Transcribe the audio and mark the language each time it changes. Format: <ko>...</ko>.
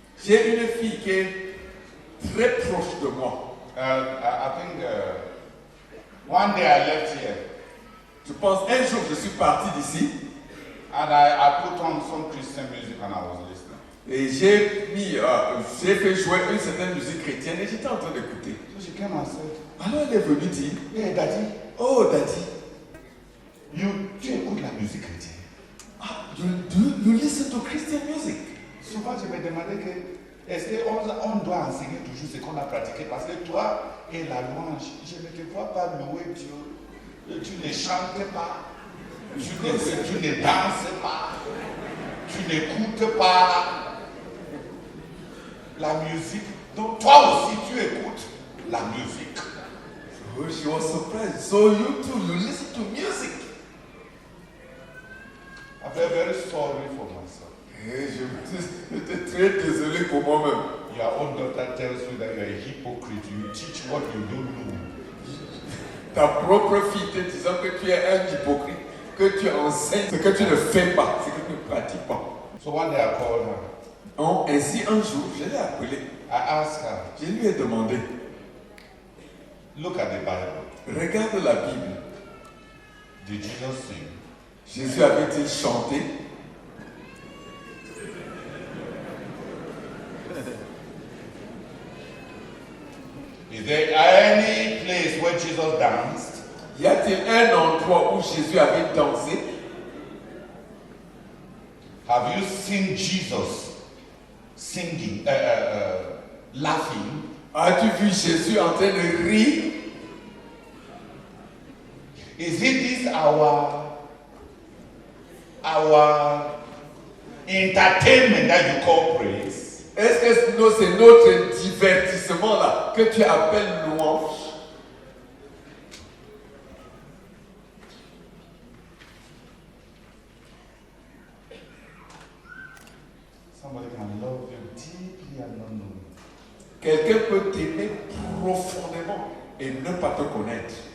<fr>J'ai une fille qui est très proche de moi.</fr> <en>I think one day I left here</en> <fr>Je pense un jour je suis parti d'ici</fr> <en>and I put on some Christian music and I was listening.</en> <fr>et j'ai fait jouer une certaine musique chrétienne et j'étais en train d'écouter.</fr> <en>So she came and said,</en> <fr>Alors elle est venue dire,</fr> <en>hey daddy, oh daddy,</en> <fr>tu écoutes la musique chrétienne.</fr> <en>you listen to Christian music.</en> <fr>Souvent je me demandais que est-ce qu'on doit enseigner toujours ce qu'on a pratiqué parce que toi et la louange, je ne te vois pas louer Dieu. Tu ne chantes pas, tu ne danses pas, tu n'écoutes pas la musique. Donc toi aussi tu écoutes la musique.</fr> <en>Oh, she was surprised. So you too, you listen to music. I feel very sorry for myself.</en> <fr>Et j'étais très désolé pour moi-même.</fr> <en>Your own daughter tells you that you are a hypocrite. You teach what you don't know.</en> <fr>Ta propre fille te disant que tu es un hypocrite, que tu enseignes ce que tu ne fais pas, ce que tu ne pratiques pas.</fr> <en>So one day I called her.</en> <fr>Ainsi un jour, je l'ai appelée.</fr> <en>I asked her,</en> <fr>Je lui ai demandé,</fr> <en>look at the Bible.</en> <fr>regarde la Bible.</fr> <en>Did Jesus sing?</en> <fr>Jésus avait-il chanté?</fr> <en>Is there any place where Jesus danced?</en> <fr>Y a-t-il un endroit où Jésus avait dansé?</fr> <en>Have you seen Jesus singing, laughing?</en> <fr>As-tu vu Jésus en train de rire?</fr> <en>Is it this our entertainment that you call praise?</en> <fr>Est-ce que c'est notre divertissement là que tu appelles louange?</fr> <en>Somebody can love you deeply and not know you.</en> <fr>Quelqu'un peut t'aimer profondément et ne pas te connaître.</fr>